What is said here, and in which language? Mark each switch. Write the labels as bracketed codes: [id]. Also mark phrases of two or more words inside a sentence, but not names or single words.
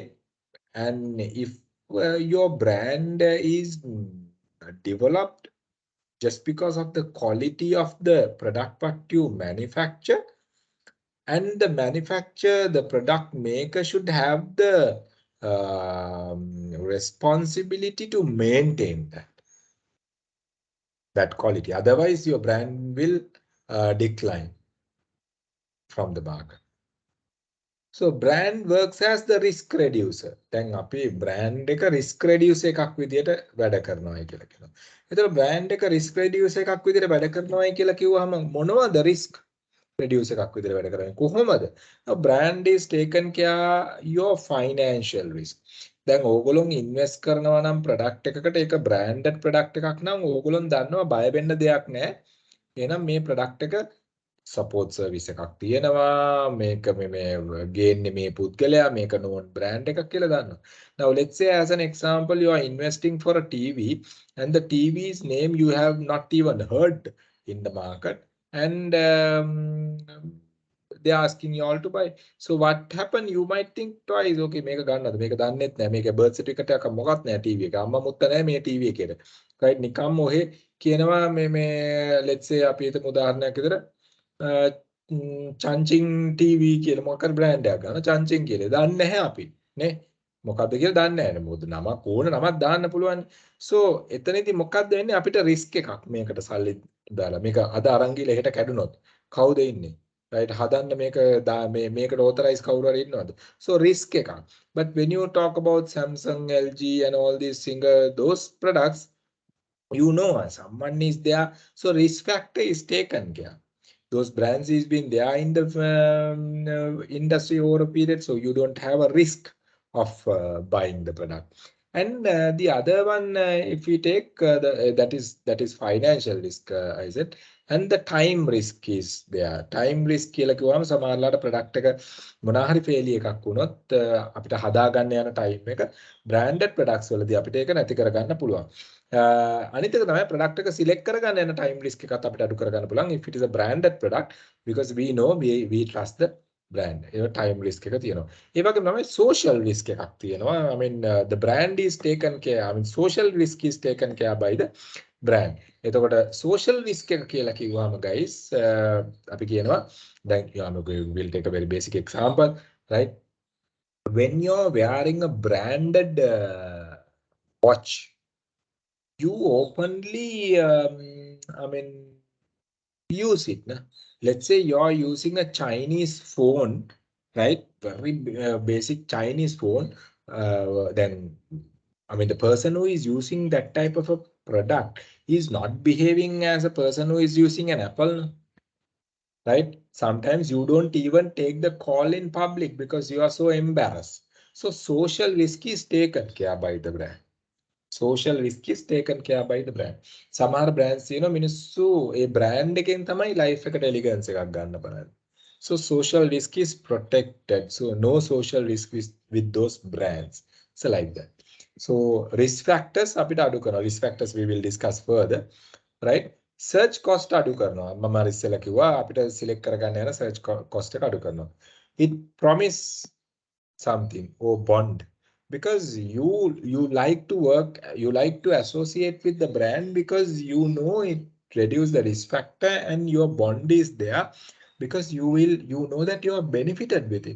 [en] And if your brand is developed just because of the quality of the product what you manufacture, and the manufacturer, the product maker should have the responsibility to maintain that quality. Otherwise, your brand will decline from the market. So brand works as the risk reducer. [si] දැන් අපි brand එක [en] risk reducer [si] එකක් විදියට වැඩ කරනවායි කියලා කියනවා. ඒතර brand එක [en] risk reducer [si] එකක් විදියට වැඩ කරනවායි කියලා කිව්වහම මොනවද [en] risk reducer [si] එකක් විදියට වැඩ කරන්නේ? කොහොමද? [en] Brand is taken care your financial risk. [si] දැන් ඕගොල්ලෝ ඉන්වෙස්ට් කරනවා නම් product එකකට ඒක [en] branded product [si] එකක් නම් ඕගොල්ලෝ දන්නවා බය වෙන්න දෙයක් නැහැ. එහෙනම් මේ product එක [en] support service [si] එකක් තියෙනවා මේක මේ ගේන්නේ මේ පුද්ගලයා මේක [en] known brand [si] එකක් කියලා දන්නවා. [en] Now let's say as an example you are investing for a TV and the TV's name you have not even heard in the market and they are asking you all to buy. So what happened? You might think twice. [si] Okay, මේක ගන්නද? මේක දන්නෙත් නැහැ. මේක [en] birth certificate [si] එකක් මොකක්වත් නැහැ TV එක. අම්මා මුත්ත නැහැ මේ TV එකේට. right නිකම්ම ඔහෙ කියනවා මේ [en] let's say [si] අපි හිතමු උදාහරණයක් විදිහට චන්චින් TV කියලා මොකක්ද බ්‍රෑන්ඩ් එකක් ගන්න චන්චින් කියලා. දන්නේ නැහැ අපි නේ. මොකද්ද කියලා දන්නේ නැහැ. මොකද නමක් ඕන නමක් දාන්න පුළුවන්. So එතනදී මොකක්ද වෙන්නේ අපිට risk එකක් මේකට සල්ලි දාලා. මේක අද අරන් ගිහලා හෙට කැඩුනොත් කවුද ඉන්නේ? right හදන්න මේකට authorize කවුරු හරි ඉන්නවද? So risk එකක්. [en] But when you talk about Samsung, LG and all these those products, you know someone is there. So risk factor is taken care. Those brands has been there in the industry over a period, so you don't have a risk of buying the product. And the other one, if we take that is financial risk, I said, and the time risk is there. Time risk [si] කියලා කිව්වම සමහරලාට product එක මොනවා හරි failure එකක් වුණොත් අපිට හදාගන්න යන time එක [en] branded products [si] වලදී අපිට ඒක නැති කරගන්න පුළුවන්. අනිත් එක තමයි product එක select කරගන්න යන [en] time risk [si] එකත් අපිට අඩු කරගන්න පුළුවන් [en] if it is a branded product because we know we trust the brand. Time risk [si] එක තියෙනවා. ඒ වගේම තමයි [en] social risk [si] එකක් තියෙනවා. [en] I mean the brand is taken care. I mean social risk is taken care by the brand. [si] එතකොට [en] social risk [si] එක කියලා කිව්වම guys අපි කියනවා දැන් [en] we'll take a very basic example, right? When you're wearing a branded watch, you openly I mean use it. Na? Let's say you're using a Chinese phone, right? Very basic Chinese phone. Then, I mean, the person who is using that type of a product is not behaving as a person who is using an Apple, right? Sometimes you don't even take the call in public because you are so embarrassed. So social risk is taken care by the brand. Social risk is taken care by the brand. [si] සමහර brands තියෙනවා මිනිස්සු ඒ brand එකෙන් තමයි life එකට elegance එකක් ගන්න බලන්නේ. [en] So social risk is protected. So no social risk with those brands. So like that. So risk factors අපිට අඩු කරනවා. Risk factors we will discuss further, right? Search cost [si] අඩු කරනවා. මම ඉස්සෙල්ලා කිව්වා අපිට select කරගන්න යන [en] search cost [si] එක අඩු කරනවා. [en] It promise something or bond because you like to work, you like to associate with the brand because you know it reduce the risk factor and your bond is there because you know that you are benefited with it.